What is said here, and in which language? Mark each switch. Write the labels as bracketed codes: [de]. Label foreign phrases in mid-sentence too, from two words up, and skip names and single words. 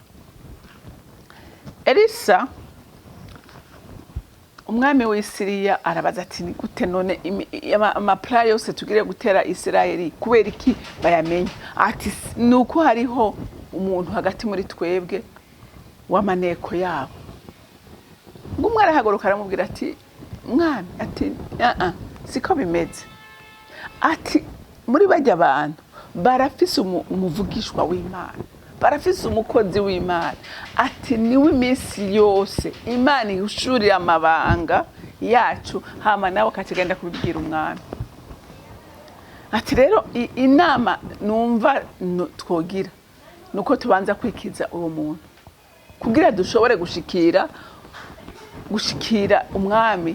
[rn] Elisa umwami w'Isiriya arabaza ati ni gute none amapla yose tugire gutera Isirayeli kubera iki bayamenya? Ati nuko hariho umuntu hagati muri twebwe w'amaneko yabo. Ngo umwe arahaguruka aramubwira ati mwami, ati siko bimeze. Ati muri bajya abantu barafise umuvugishwa w'Imana, barafise umukozi w'Imana. Ati niwe iminsi yose Imana ihushurira amabanga yacu, hama nawe akagenda kubibwira umwami. Ati rero inama numva twogira nuko tubanza kwikiza uwo muntu kugira dushobore gushikira umwami.